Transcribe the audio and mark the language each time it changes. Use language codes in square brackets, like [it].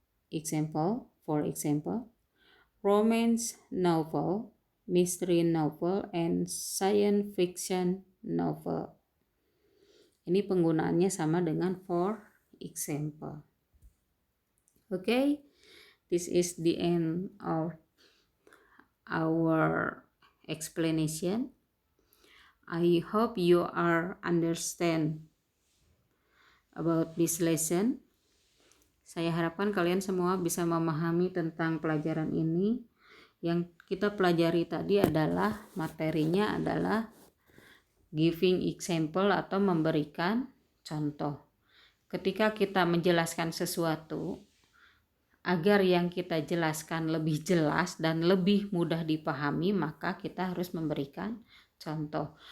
[en] Example, for example, romance novel, mystery novel, and science fiction novel. [id] Ini penggunaannya sama dengan for example. [en] Okay, this is the end of our explanation. I hope you are understand about this lesson. [id] Saya harapkan kalian semua bisa memahami tentang pelajaran ini. Yang kita pelajari tadi adalah materinya adalah [en] giving example [id] atau memberikan contoh. Ketika kita menjelaskan sesuatu, agar yang kita jelaskan lebih jelas dan lebih mudah dipahami, maka kita harus memberikan contoh.